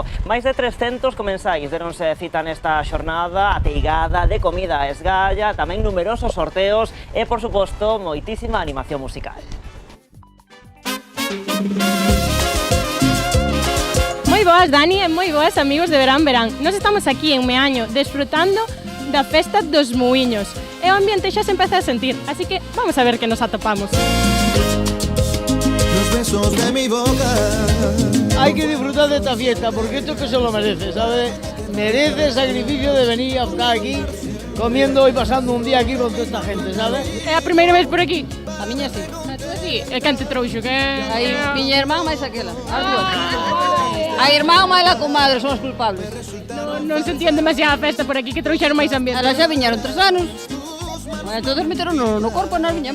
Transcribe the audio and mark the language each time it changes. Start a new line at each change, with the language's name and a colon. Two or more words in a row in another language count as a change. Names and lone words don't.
Galician: Máis de 300 comensais deronse cita nesta xornada, ateigada de comida a esgalla, tamén numerosos sorteos e, por suposto, moitísima animación musical. Moi boas, Dani, e moi boas, amigos de Verán Verán. Nos estamos aquí en Meaño, desfrutando da Festa dos Muiños. E o ambiente xa se empeza a sentir, así que vamos a ver que nos atopamos.
Spanish: Los besos de mi boca. Hay que disfrutar de esta fiesta, porque esto que se lo merece, ¿sabes? Merece el sacrificio de venir a estar aquí, comiendo y pasando un día aquí con toda esta gente, ¿sabes?
Galician: É a primeira vez por aquí? A miña sí. A tú sí? E quen te trouxo? Que... Aí, miña irmán máis aquela, as dúas. A irmán máis a comadre son os culpables. Non se entiende demasiada festa por aquí, que trouxeron máis ambiente. Elas xa viñeron 3 anos. Entón meteron no corpo e nós viñamos.